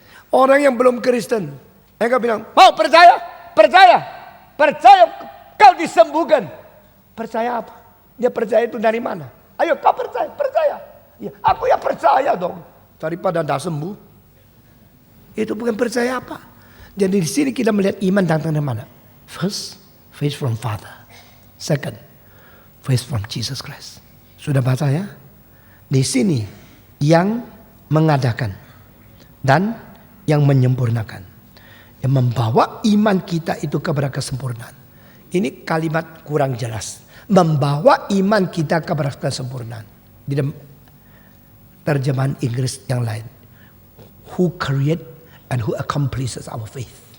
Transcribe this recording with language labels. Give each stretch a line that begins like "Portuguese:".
Indonesian: Orang yang belum Kristen, mereka bilang, "Mau percaya? Percaya. Percaya kau disembuhkan." Percaya apa? Dia percaya itu dari mana? Ayo kau percaya, percaya. Ya, aku ya percaya dong. Daripada tidak sembuh. Itu bukan percaya apa. Jadi di sini kita melihat iman datang dari mana?
English: First, faith from Father. Second, faith from Jesus Christ.
Indonesian: Sudah baca ya? Di sini yang mengadakan dan yang menyempurnakan. Yang membawa iman kita itu kepada kesempurnaan. Ini kalimat kurang jelas. Membawa iman kita kepada kesempurnaan. Di dalam terjemahan Inggris yang lain.
English: Who create and who accomplishes our faith.